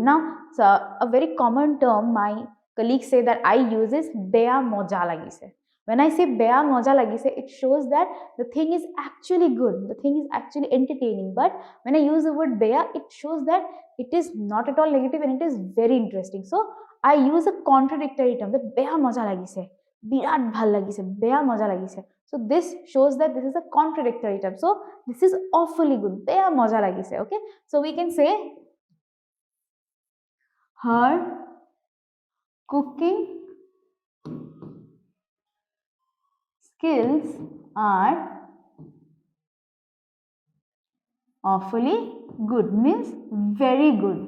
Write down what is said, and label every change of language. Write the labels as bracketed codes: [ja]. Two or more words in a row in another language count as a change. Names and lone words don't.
[en] Now so a very common term my colleagues say that I use is [as] বেয়া মজা লাগিছে. [en] When I say [as] বেয়া মজা লাগিছে, [en] it shows that the thing is actually good, the thing is actually entertaining. But when I use the word beya, it shows that it is not at all negative and it is very interesting. So I use a contradictory term, that [as] বেয়া মজা লাগিছে, বিৰাট ভাল লাগিছে, বেয়া মজা লাগিছে. [en] So this shows that this is a contradictory term. So this is awfully good, [as] বেয়া মজা লাগিছে. [en] Okay, so we can say her cooking skills are awfully good, means very good.